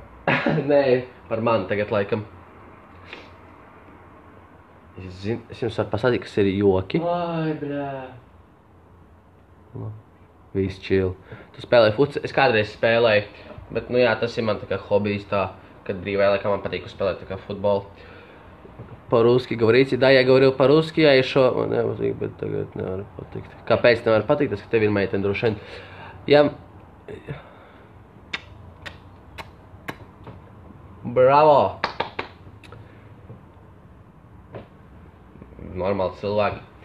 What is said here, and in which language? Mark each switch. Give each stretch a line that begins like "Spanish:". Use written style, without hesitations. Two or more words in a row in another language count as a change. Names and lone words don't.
Latvian: Nē, par mani tagad laikam. Es jums varu pasādīt, kas ir joki. Ai, bļā. Viss chill. Tu spēlēji futsi? Es kādreiz spēlēju, bet nu jā, tas ir man tā kā hobijs tā, kad brīvajā laikā man patīk spēlēt tā kā futbolu.
Russian: По-русски говорите? Да, я говорил по-русски, я еще...
Latvian: Man nepatīk, bet tagad nevar patikt. Kāpēc nevar patikt? Tas, ka tev ir meitene droši vien. Jā. Bravo! Normāli cilvēki.